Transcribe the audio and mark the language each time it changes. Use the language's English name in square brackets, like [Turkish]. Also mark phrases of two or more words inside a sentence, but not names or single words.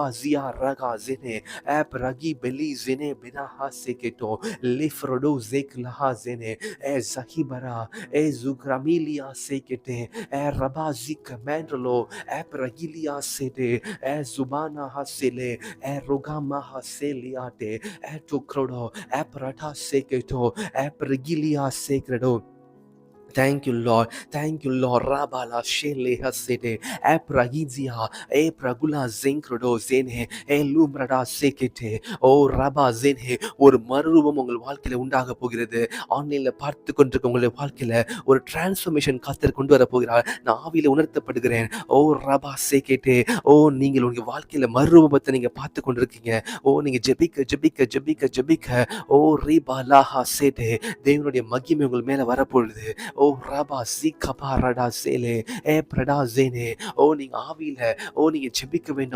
[English] ஜியா ராகா சேனே, ஏ பிரகி பெலி சேனே பினாஹா சேகேட்டோ, லிஃப்ரோடோ ஜேக் லஹா சேனே, ஏ சஹிபரா, ஏ ஜுக்ரமிலியா சேகேட்டே, ஏ ரபா ஜிக் மேண்டலோ, ஏ பிரகிலியா சேடே, ஏ ஜுபானா ஹாசேலே, ஏ ரோகாமா ஹாசேலியாட்டே, ஏ டோக்ரோடோ, ஏ பரட்டா சேகேட்டோ, ஏ பிரகிலியா சேக்ரெடோ. Thank you, Lord. Thank you, Lord. Rabala shele hasede. Epragizia. Epragula zenkrodo zene. Elumrada sekete. ஓ ரபா ஜென்ஹே [Tamil] ஒரு மறுரூபம் உங்கள் வாழ்க்கையில உண்டாக போகிறது. ஆன்லைன்ல பார்த்து கொண்டிருக்க உங்களுடைய வாழ்க்கையில ஒரு டிரான்ஸ்ஃபர்மேஷன் கர்த்தர் கொண்டு வர போகிறார். நான் ஆவியில உணர்த்தப்படுகிறேன். ஓ ரபா சேகேட்டே. ஓ நீங்கள் உங்க வாழ்க்கையில மறுரூபத்தை நீங்க பார்த்து கொண்டிருக்கீங்க. ஓ நீங்க ஜெபிக்க ஜெபிக்க ஜெபிக்க ஜெபிக்க ஓ ரீபா லாஹா சேட்டே தேவனுடைய மகிமை உங்கள் மேல வரப்பொழுது ஓ ரபா சீகபா ரடா சேலே ஏ பிரடா ஜேனே ஓ நீங்க ஆவியில ஓ நீங்க ஜெபிக்க வேண்டும்.